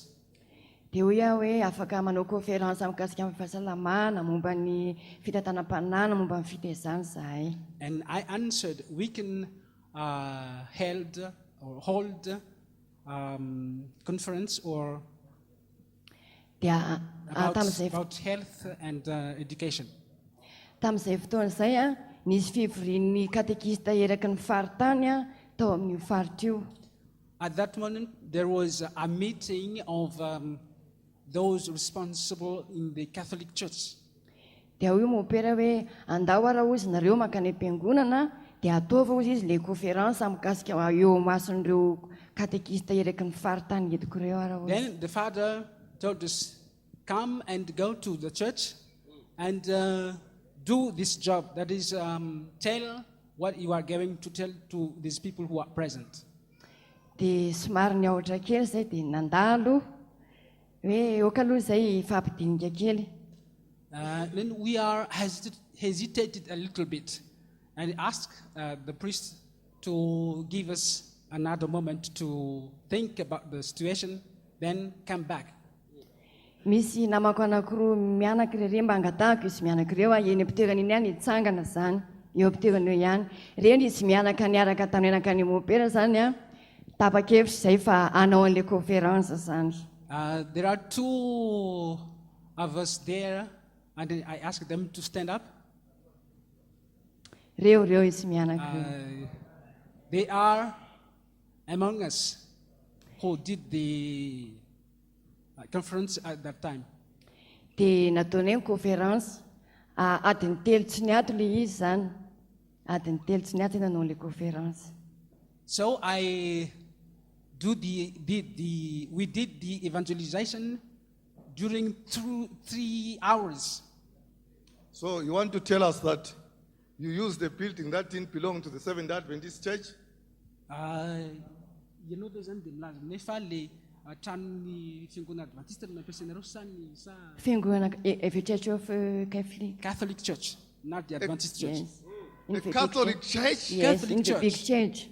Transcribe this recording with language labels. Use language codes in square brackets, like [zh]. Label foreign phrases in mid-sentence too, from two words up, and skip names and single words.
[mg] Dia hoe afaka manao conférence mikasika amin'ny fahasalamana, momba ny fitantanam-panana, momba ny fitaizana izahay. [en] And I answered, we can hold conference or [mg] Dia [en] about health and education. [mg] Tamin'izay fotoana izay nisy fivorian'ny katekista eraky ny faritany tao amin'io faritra io. [en] At that moment, there was a meeting of those responsible in the Catholic Church. [mg] Dia io mopera hoe andao ara ozy nareo mankany am-piangonana dia ataova ozy izy ilay conférence mikasika eo mason'ireo katekista eraky ny faritany ediko ireo ara ozy. [en] Then the father told us, come and go to the church and do this job. That is, tell what you are going to tell to these people who are present. [mg] Dia somary niahotra kely izay dia nandalo hoe oka aloha izay fampidinika kely. [en] Then we are hesitated a little bit and asked the priest to give us another moment to think about the situation, then come back. [mg] misy namako anankiroa mianaka ireny mba angatahako izy mianaka ireo eny am-pitoerana iny ihany hitsangana zany eo am-pitoerana eo ihany reny izy mianaka niaraka taminenaka ny mopera zany a tapa-kevitra izay fa anao an'ilay conférence zany. [en] There are two of us there, and I asked them to stand up. [mg] Reo izy mianaka ireo. [en] They are among us who did the conference at that time. [mg] Dia nataonay ny conférence adiny telo tsy niato ilay izy zany. Adiny telo tsy niato nanao ilay conférence. [en] So we did the evangelization during 3 hours. So you want to tell us that you used the building that didn't belong to the Seventh-day Adventist Church? [mg] Ianao zany dia milaza nefa le tranon'ny fiangonana adventiste no nampiasainareo sa ny sa [en] Fiangonana Church of Catholic Church, not the Adventist Church. Yes. The Catholic Church? Yes, Catholic in the big church.